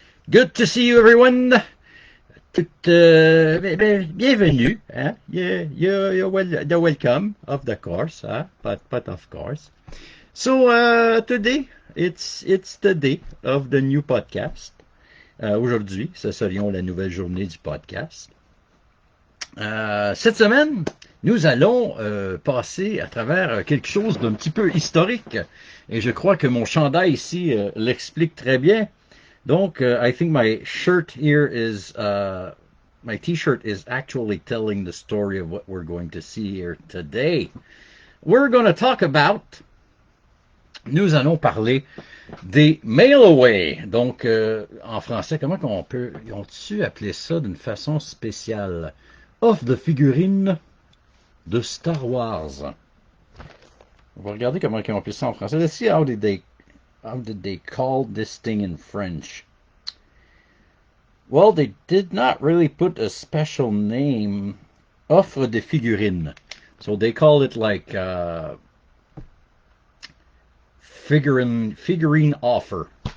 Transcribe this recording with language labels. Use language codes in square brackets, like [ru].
[en] Good to see you everyone. [fr] Bienvenue, hein? [en] You're welcome, of the course, huh? But of course. So today, it's the day of the new podcast. [fr] Aujourd'hui, ce sera la nouvelle journée du podcast. Cette semaine, nous allons passer à travers quelque chose d'un petit peu historique. Et je crois que mon chandail ici l'explique très bien. Donc, [en] I think my shirt here is, my t-shirt is actually telling the story of what we're going to see here today. We're going to talk about, [fr] nous allons parler des [en] mail-away. [fr] Donc, en français, comment on peut, ont-tu appelé ça d'une façon spéciale? [en] Of the figurines de Star Wars. [fr] On va regarder comment ils ont appelé ça en français. [en] Let's see how did they call this thing in French? Well, they did not really put a special name. [fr] Offre de figurines. [en] So they call it like figurine offer.